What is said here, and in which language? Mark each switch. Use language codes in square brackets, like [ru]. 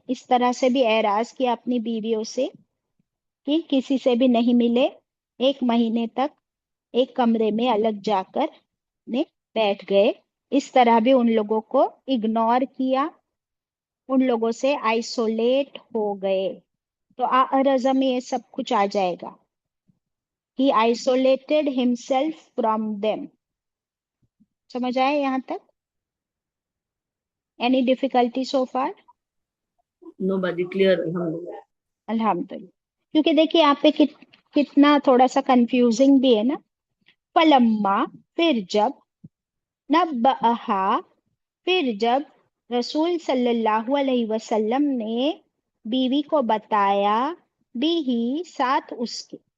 [ur] اس طرح سے بھی اعراض کیا اپنی بیویوں سے کہ کسی سے بھی نہیں ملے، 1 مہینے تک ایک کمرے میں الگ جا کر نے بیٹھ گئے. اس طرح بھی ان لوگوں کو اگنور کیا، ان لوگوں سے آئسولیٹ ہو گئے. تو اعرض میں یہ سب کچھ آ جائے گا. [en] He isolated himself from them. [ur] سمجھ آئے یہاں تک؟ [en] Any difficulty so far? Nobody clear. Alhamdulillah. [ar] الحمدللہ. [ur] کیونکہ دیکھیے یہاں پہ کتنا تھوڑا سا کنفیوزنگ بھی ہے نا. فلما، پھر جب، نبأہا، پھر جب رسول صلی اللہ علیہ وسلم نے بیوی کو بتایا، بھی ہی، ساتھ اس کے.